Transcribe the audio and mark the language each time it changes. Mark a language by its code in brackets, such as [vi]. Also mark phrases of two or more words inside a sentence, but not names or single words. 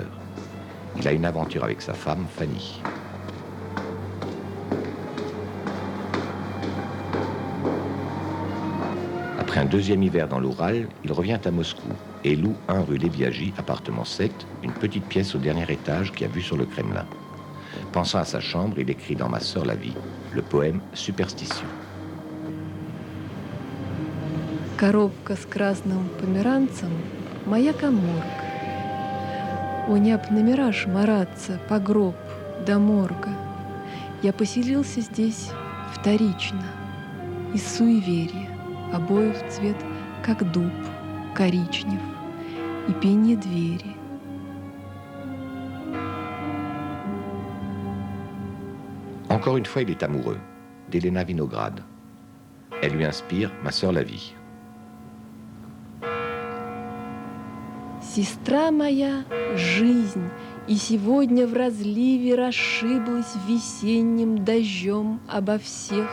[fr] Il a une aventure avec sa femme, Fanny. Après un deuxième hiver dans l'Oural, il revient à Moscou et loue 1 rue Léviagie, appartement 7, une petite pièce au dernier étage qui a vue sur le Kremlin. Pensant à sa chambre, il écrit dans Ma sœur la vie le poème Superstition. [ru] Коробка с красным померанцем — моя каморка. О, не об номера ж мараться, по гроб до морга. Я поселился здесь вторично, из суеверия, обоев цвет, как дуб, коричнев, и пенье двери. [fr] En Encore une fois, il est amoureux d'Elena Vinograd. Elle lui inspire Ma sœur la vie. [ru] Сестра моя — жизнь, и сегодня в разливе расшиблась весенним дождем обо всех.